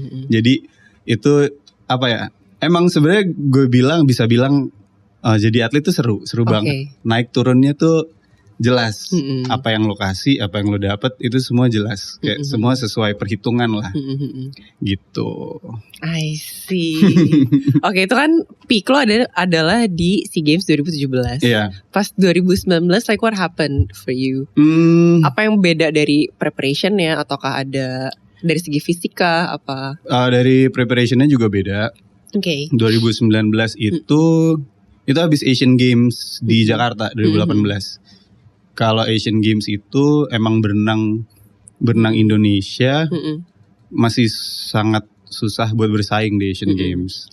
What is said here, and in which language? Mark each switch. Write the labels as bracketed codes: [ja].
[id] Jadi itu apa ya? Emang sebenarnya gue bisa bilang jadi atlet tuh seru banget. Naik turunnya tuh jelas. Apa yang lo kasih, apa yang lo dapet itu semua jelas. Kayak semua sesuai perhitungan lah. Gitu. [en] I see. [id] Oke, itu kan peak lo adalah di SEA Games 2017. Iya. Pas [en] 2019, like what happened for you? [id] Apa yang beda dari preparation-nya? Ataukah ada dari segi fisika apa? Dari preparation-nya juga beda. Oke. 2019 itu habis Asian Games di Jakarta 2018. Kalau Asian Games itu emang berenang Indonesia masih sangat susah buat bersaing di Asian Games.